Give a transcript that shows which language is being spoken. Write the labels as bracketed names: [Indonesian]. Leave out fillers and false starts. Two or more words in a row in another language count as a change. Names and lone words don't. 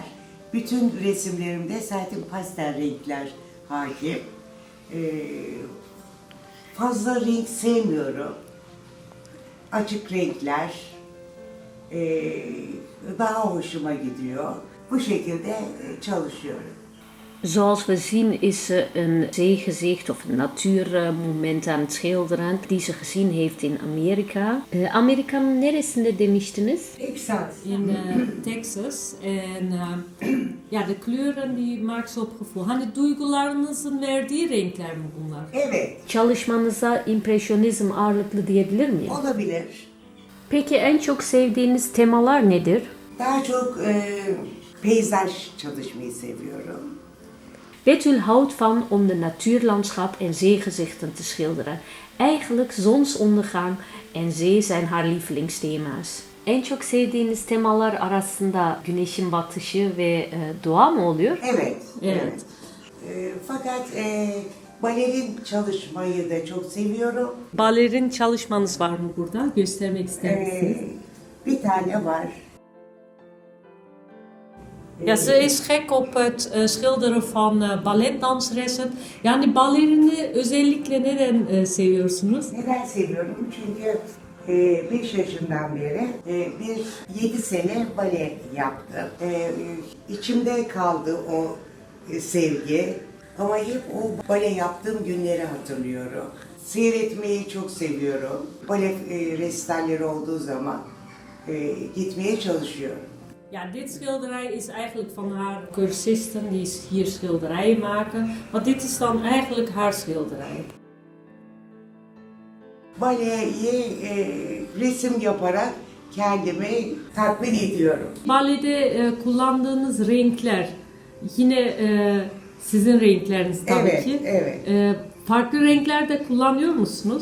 [Turkish] Bütün resimlerimde zaten pastel renkler hakim. Fazla renk sevmiyorum. Açık renkler daha hoşuma gidiyor. Bu şekilde çalışıyorum. [Dutch] Zoals we zien is ze een zeegezicht of een natuurmoment aan het schilderen die ze gezien heeft in Amerika. [Turkish] Amerika'nın neresinde demiştiniz? Texas. [Dutch] In Texas. En ja, de kleuren die maakt ze op gevoel. [Turkish] Hani duygularınızın verdiği renkler mi bunlar? Evet, Çalışmanıza impresyonizm ağırlıklı diyebilir miyim? olabilir. Peki en çok sevdiğiniz temalar nedir? Daha çok peyzaj çalışmayı seviyorum. [Dutch] Betül houdt van om de natuurlandschap en zeegezichten te schilderen. Eigenlijk zonsondergang en zee zijn haar lievelingsthema's. [Turkish] En çok sevdiğiniz temalar arasında güneşin batışı ve doğa mı oluyor? Evet, Evet. evet. Fakat balerin çalışmayı da çok seviyorum. Balerin çalışmanız var mı burada? Göstermek ister misiniz? Bir tane var. [Dutch] Ja, ze is gek op het schilderen van balletdanseressen. [Turkish] Yani balerini özellikle neden seviyorsunuz? Neden seviyorum? Çünkü 5 yaşından beri 7 sene bale yaptım. İçimde kaldı o sevgi. Ama hep o bale yaptığım günleri hatırlıyorum. Seyretmeyi çok seviyorum. Bale resitalleri olduğu zaman gitmeye çalışıyorum. [Dutch] Ja, dit schilderij is eigenlijk van haar cursisten die hier schilderijen maken. Want dit is dan eigenlijk haar schilderij. [Turkish] Baleyi resim yaparak kendimi tatmin ediyorum. Balede kullandığınız renkler yine sizin renkleriniz tabii Evet, ki. evet. Farklı renkler de kullanıyor musunuz?